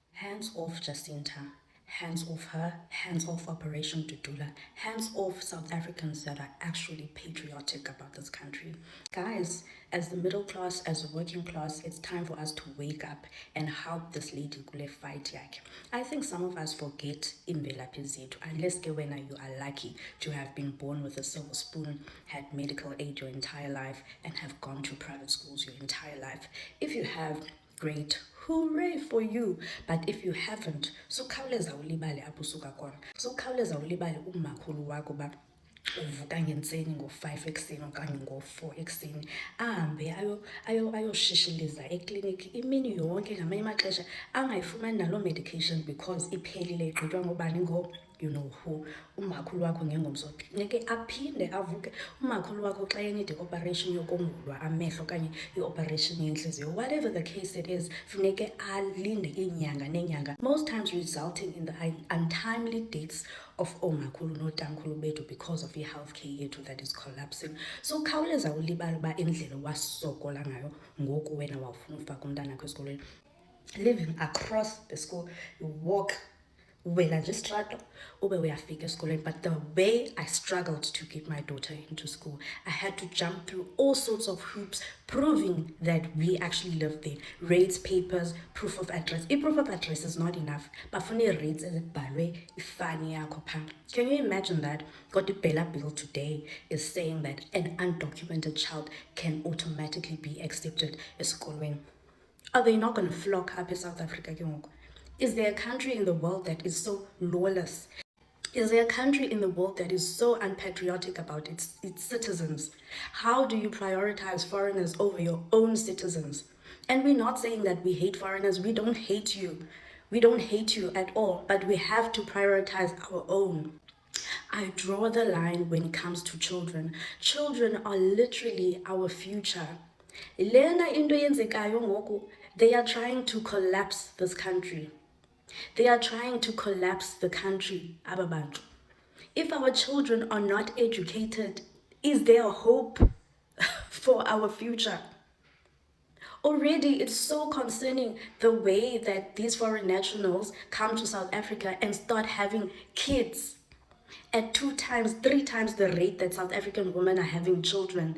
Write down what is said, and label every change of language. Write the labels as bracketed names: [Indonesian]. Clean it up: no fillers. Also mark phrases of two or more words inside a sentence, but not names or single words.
[English] Hands off Jacinta, hands off her, hands off Operation Dudula, hands off South Africans that are actually patriotic about this country. Guys, as the middle class, as the working class, it's time for us to wake up and help this lady [Xhosa] kule fight yakhe. [English] I think some of us forget [Xhosa] imvelaphi zethu, [English] unless [Xhosa] ke wena [English] you are lucky to have been born with a silver spoon, had medical aid your entire life, and have gone to private schools your entire life. If you have, great, hooray for you. But if you haven't, [Xhosa] sukhawuleza ulibale apho usuka khona, sukhawuleza ulibale umakhulu wakho ba uvuka ngentseni ngo-5 ekuseni okanye ngo-4 ekuseni ahambe ayoshishiliza ekliniki imini yonke ngamanye amaxesha angayifumani naloo [English] medication because [Xhosa] iphelile igqitywa ngobani [English] you know who, [Xhosa] umakhulu wakho ngengomso neke aphinde avuke umakhulu wakho xa enide operation yokongulwa amehlo okanye i-operation yentliziyo, [English] whatever the case it is, [Xhosa] funeke alinde iinyanga neenyanga, [English] most times resulting in the untimely deaths of [Xhosa] omakhulu nootamkhulu bethu [English] because of [Xhosa] i-healthcare yethu [English] that is collapsing. [Xhosa] So khawuleza ulibala uba indlela wasokola ngayo ngoku wena wawufuna ufaka umntanakho esikolweni, [English] living across the school, you walk [Xhosa] wela nje [English] struggle [Xhosa] ube uyafika esikolweni. [English] But the way I struggled to get my daughter into school, I had to jump through all sorts of hoops proving that we actually lived there, rates, papers, proof of address. Proof of address is not enough, but for rates [Xhosa] ezibhalwe ifani yakho pha. [English] Can you imagine that? Got the Bella bill today is saying that an undocumented child can automatically be accepted esikolweni. Are they not going to flock up in South Africa? Is there a country in the world that is so lawless? Is there a country in the world that is so unpatriotic about its citizens? How do you prioritize foreigners over your own citizens? And we're not saying that we hate foreigners. We don't hate you. We don't hate you at all, but we have to prioritize our own. I draw the line when it comes to children. Children are literally our future. [Xhosa] Lena into yenzekayo ngoku, [English] they are trying to collapse this country. They are trying to collapse the country, ababantu. If our children are not educated, is there a hope for our future? Already, it's so concerning the way that these foreign nationals come to South Africa and start having kids at 2 times, 3 times the rate that South African women are having children.